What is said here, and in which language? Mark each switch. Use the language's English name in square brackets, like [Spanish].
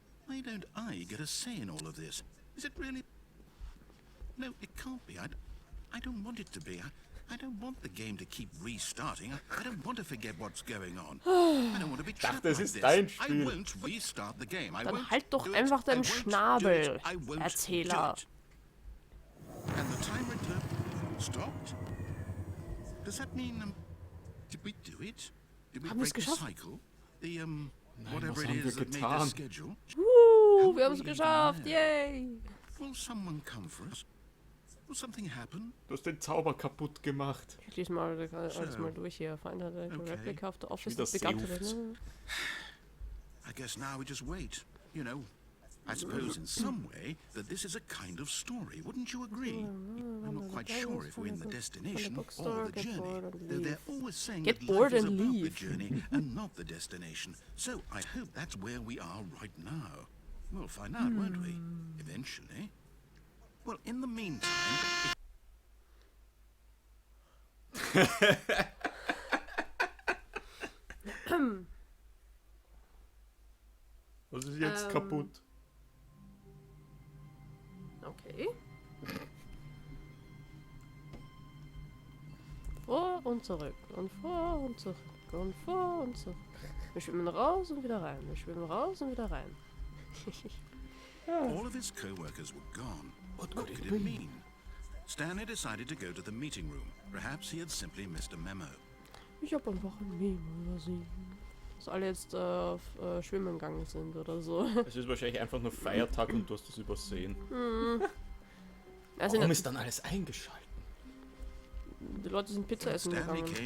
[English] Why don't I get a say in all of this? Is it really? No, it can't be. I don't want it to be. I don't want the game to keep restarting. I don't want to forget what's going on. I don't want to be trapped like this. I won't restart the game. [German] Dann halt doch einfach deinen Schnabel, Erzähler. [English] And the timer stopped? Does that mean, did we do it? Did we break the cycle? The, whatever it is that made the schedule? [German] Wir haben es geschafft, yay! [English] Will someone come for us? Will something happen? [German] Du hast den Zauber kaputt gemacht. Ich lese mal alles mal durch hier. [English] Find a replica of the office that began to I guess now we just wait, you know. I suppose in some way that this is a kind of story, wouldn't you agree? I'm not quite sure if we're in the destination or the journey, though they're always saying that life is about the journey and not the destination. So I hope that's where we are right now. We'll find out, won't we? Eventually. Well, in the meantime... [German] Was ist jetzt kaputt? Okay. Vor und zurück und vor und zurück und vor und zurück. Wir schwimmen raus und wieder rein. Wir schwimmen raus und wieder rein. [English] All of his co-workers were gone. What could it mean? Stanley decided to go to the meeting room. Perhaps he had simply missed a memo. [German] Ich habe einfach ein Memo übersehen. Dass alle jetzt auf Schwimmen gegangen sind oder so. Es ist wahrscheinlich einfach nur Feiertag und du hast es übersehen. Also warum ist dann alles eingeschaltet? Die Leute sind Pizza essen gegangen.